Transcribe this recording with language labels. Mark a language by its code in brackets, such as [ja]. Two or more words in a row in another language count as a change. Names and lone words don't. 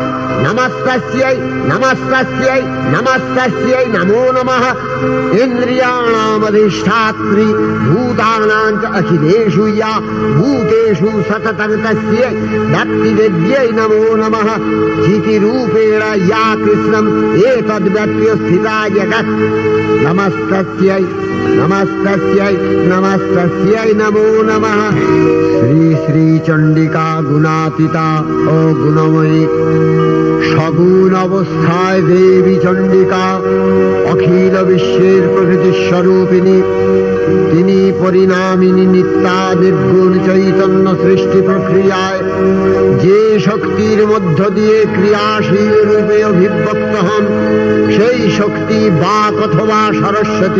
[sa] नमस्तस्यै नमस्तस्यै नमस्तस्यै नमो नमः इन्द्रियाणामधिष्ठात्री भूतानां च अखिलेषु या भूतेषु सततं तस्यै भक्तिविद्यै नमो नमः चितिरूपेण या कृष्णम् एतद्व्यप्य स्थिता जगत् नमस्तस्यै নমস্তস্যৈ নমস্তস্যৈ নমো নমঃ। [bn] শ্রী শ্রী চণ্ডিকা গুণাতীতা ও গুণময়ী, সগুণ অবস্থায় দেবী চণ্ডিকা অখিল বিশ্বের প্রকৃতি স্বরূপিণী। তিনি পরিণামিনী, নিত্যা, নির্গুণ চৈতন্য সৃষ্টি প্রক্রিয়ায় যে শক্তির মধ্য দিয়ে ক্রিয়াশীল রূপে অভিব্যক্ত হন, সেই শক্তি বাক অথবা সরস্বতী।